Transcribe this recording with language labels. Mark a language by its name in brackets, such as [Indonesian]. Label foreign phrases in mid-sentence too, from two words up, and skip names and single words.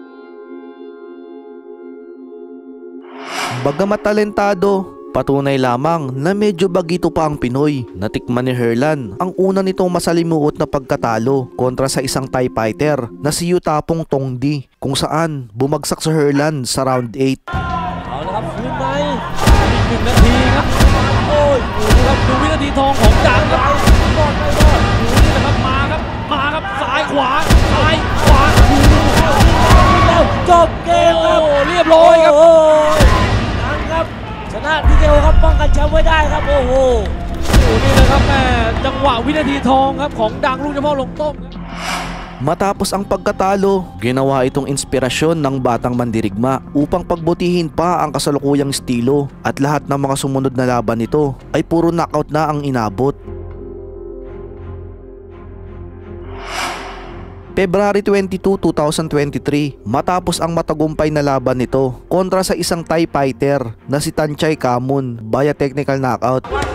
[Filipino] Bagamat talentado, patunay lamang na medyo bagito pa ang Pinoy. Natikman ni Herlan ang una nitong masalimuot na pagkatalo kontra sa isang [English] Thai fighter [Filipino] na si Yutapong Tongdi, kung saan bumagsak sa Herlan sa round 8. [Thai] เอาละครับคืนในอีก1 นาทีครับโอ้ยดูครับดูวินาทีทองของจางครับรอดไม่รอดดูนี่แหละครับมาครับซ้ายขวาจบเกมครับเรียบร้อยครับดังครับชนะทีเดียวครับป้องกันแชมป์ไว้ได้ครับโอ้โหนี่แหละครับแม่จังหวะวินาทีทองครับของดังลูกเฉพาะลงต้ม [Filipino] Matapos ang pagkatalo, ginawa itong inspirasyon ng batang mandirigma upang pagbutihin pa ang kasalukuyang estilo, at lahat ng mga sumunod na laban nito ay puro knockout na ang inabot. February 22, 2023, matapos ang matagumpay na laban nito kontra sa isang [English] Thai fighter [Filipino] na si Tanchay Kamun via [English] technical knockout.